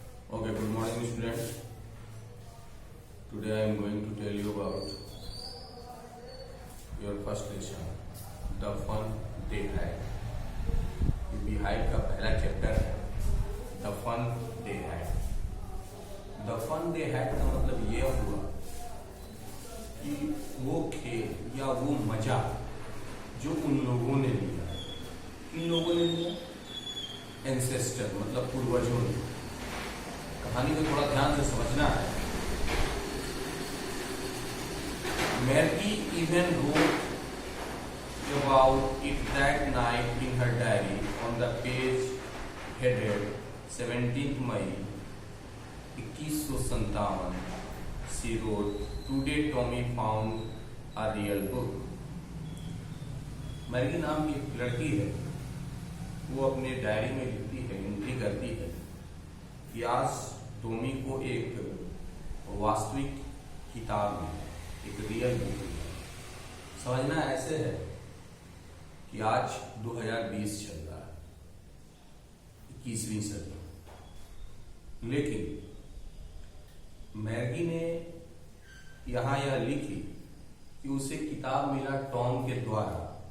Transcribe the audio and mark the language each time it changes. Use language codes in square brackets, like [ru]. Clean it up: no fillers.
[en] Okay, good morning students. Today I am going to tell you about your first lesson, The Fun They Had. [hi] UP height का पहला chapter है the fun दे had. The fun दे had का मतलब ये हुआ कि वो खेल या वो मजा जो उन लोगों ने लिया, किन लोगों ने लिया? एंसेस्टर मतलब पूर्वजों ने। कहानी को थोड़ा ध्यान से समझना है। [en] Maggie even wrote about it that night in her diary on the page headed 17th May 2157. She wrote, "Today Tommy found a real book." [hi] Maggi नाम की एक लड़की है, वो अपने डायरी में लिखती है, एंट्री करती है कि आज टॉमी को एक वास्तविक किताब में एक रियल बुक मिला। समझना ऐसे है कि आज 2020 चल रहा है, 21वीं सदी, लेकिन मैगी ने यहां यह लिखी कि उसे किताब मिला टॉम के द्वारा,